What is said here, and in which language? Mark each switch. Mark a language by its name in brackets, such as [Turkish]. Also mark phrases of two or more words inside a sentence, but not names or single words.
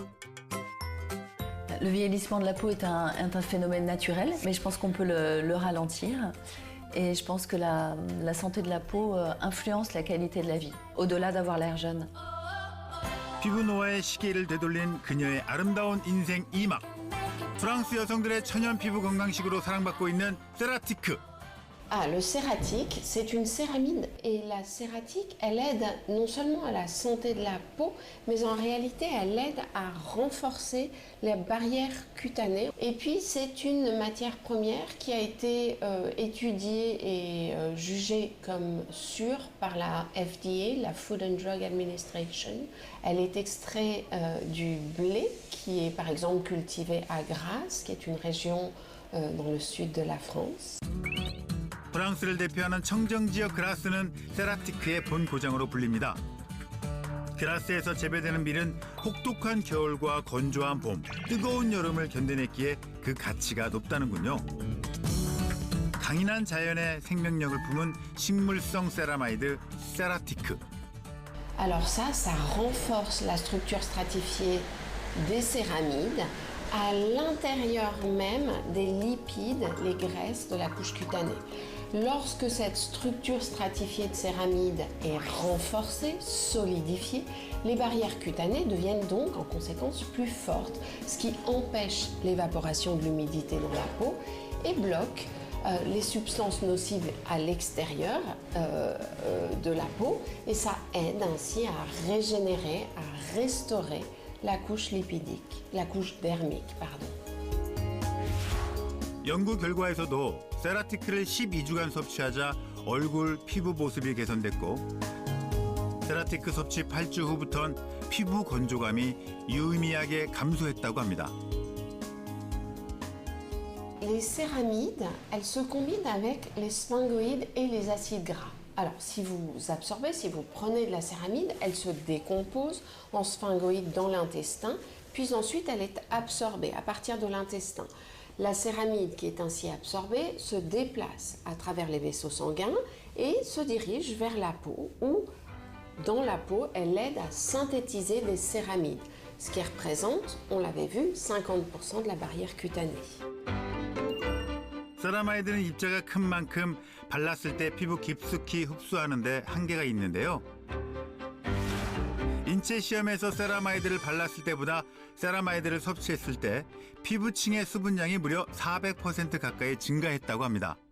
[French] Le vieillissement de la peau est un phénomène naturel, mais je pense qu'on peut le ralentir. Et je pense que la santé de la peau influence la qualité de la vie, au-delà d'avoir l'air jeune. [Korean] 피부 노화의 시계를 되돌린 그녀의 아름다운 인생 2막. 프랑스 여성들의 천연 피부 건강식으로 사랑받고 있는 세라티크. [French] Ah, le cératique, c'est une céramide et la cératique, elle aide non seulement à la santé de la peau, mais en réalité, elle aide à renforcer les barrières cutanées. Et puis, c'est une matière première qui a été étudiée et jugée comme sûre par la FDA, la Food and Drug Administration. Elle est extraite du blé qui est par exemple cultivé à Grasse, qui est une région dans le sud de la France. [Korean] 프랑스를 대표하는 청정 지역 그라스는 세라티크의 본 고장으로 불립니다. 그라스에서 재배되는 밀은 혹독한 겨울과 건조한 봄, 뜨거운 여름을 견뎌냈기에 그 가치가 높다는군요. 강인한 자연의 생명력을 품은 식물성 세라마이드 세라티크. [French] Alors ça renforce la structure stratifiée des céramides à l'intérieur même des lipides, les graisses de la couche cutanée. Lorsque cette structure stratifiée de céramides est renforcée, solidifiée, les barrières cutanées deviennent donc en conséquence plus fortes, ce qui empêche l'évaporation de l'humidité dans la peau et bloque les substances nocives à l'extérieur de la peau, et ça aide ainsi à régénérer, à restaurer la couche lipidique, la couche dermique, pardon. [Korean] 연구 결과에서도 세라티크를 12주간 섭취하자 얼굴, 피부 모습이 개선됐고 세라티크 섭취 8주 후부턴 피부 건조감이 유의미하게 감소했다고 합니다. [French] Les céramides, elles se combinent avec les sphingoïdes et les acides gras. Alors, si vous absorbez, si vous prenez de la céramide, elle se décompose en sphingoïdes dans l'intestin, puis ensuite elle est absorbée à partir de l'intestin. La céramide qui est ainsi absorbée se déplace à travers les vaisseaux sanguins et se dirige vers la peau, où dans la peau, elle aide à synthétiser des céramides, ce qui représente, on l'avait vu, 50% de la barrière cutanée. [Korean] 세라마이드는 입자가 큰 만큼 발랐을 때 피부 깊숙이 흡수하는 데 한계가 있는데요. 인체 시험에서 세라마이드를 발랐을 때보다 세라마이드를 섭취했을 때 피부층의 수분량이 무려 400% 가까이 증가했다고 합니다.